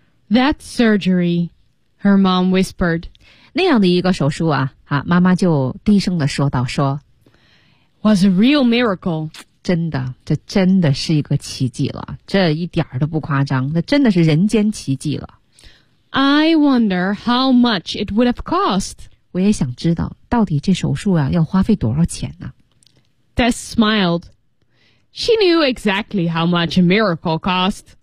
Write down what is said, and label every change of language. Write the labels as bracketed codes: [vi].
[en] That surgery, her mom whispered. [zh] 那样的一个手术 啊, 啊妈妈就低声的说道说 [en] Was a real miracle. [zh] 真的，这真的是一个奇迹了，这一点儿都不夸张，那真的是人间奇迹了。 [en] I wonder how much it would have cost. [zh] 我也想知道，到底这手术啊，要花费多少钱呢、啊、 [en] ？Tess smiled. She knew exactly how much a miracle cost.